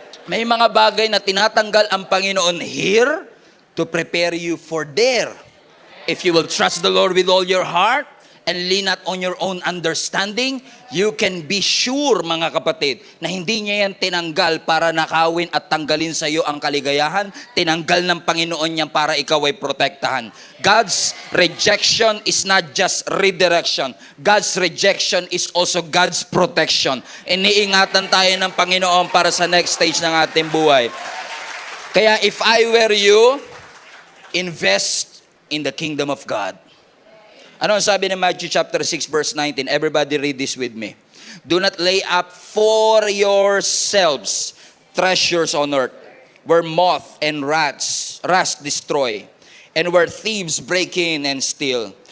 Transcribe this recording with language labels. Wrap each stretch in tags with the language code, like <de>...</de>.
<tl>May mga bagay na tinatanggal ang Panginoon</tl> <en>here to prepare you for there. If you will trust the Lord with all your heart and lean not on your own understanding, you can be sure, mga kapatid,</en> <tl>na hindi niya yan tinanggal para nakawin at tanggalin sa iyo ang kaligayahan. Tinanggal ng Panginoon yan para ikaw ay protektahan.</tl> <en>God's rejection is not just redirection. God's rejection is also God's protection.</en> <tl>Iniingatan tayo ng Panginoon para sa next stage ng ating buhay.</tl> <en>Kaya if I were you, invest in the kingdom of God.</en> <tl>Ano ang sabi ng Matthew chapter 6 verse 19?</tl> <en>Everybody read this with me. Do not lay up for yourselves treasures on earth, where moth and rust destroy, and where thieves break in and steal.</en>